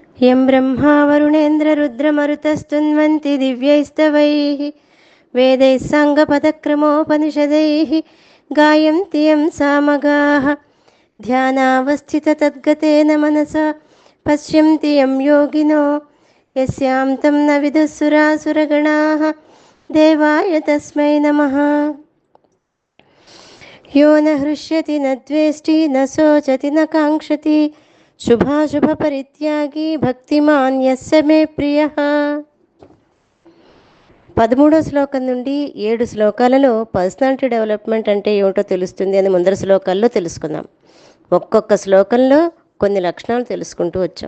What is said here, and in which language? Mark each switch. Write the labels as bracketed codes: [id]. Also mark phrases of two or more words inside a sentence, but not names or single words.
[sa] यं ब्रह्मा वरुणेन्द्ररुद्रमरुतस्तुन्वन्ति दिव्यैस्तवैः वेदैः साङ्गपदक्रमोपनिषदैः गायन्ति यं सामगाः ध्यानावस्थिततद्गतेन मनसा पश्यन्ति यं योगिनो यस्यां तं न विदुःसुरासुरगणाः देवाय तस्मै नमः। यो न हृष्यति न द्वेष्टि न शोचति न काङ्क्षति శుభాశుభపరిత్యాగి భక్తిమాన్ యస్య మే ప్రియః. [te] 13వ శ్లోకం నుండి 7 శ్లోకాలలో [en] personality development [te] అంటే ఏమిటో తెలుస్తుంది అని ముందర శ్లోకాల్లో తెలుసుకుందాం. ఒక్కొక్క శ్లోకంలో కొన్ని లక్షణాలు తెలుసుకుంటూ వచ్చాం.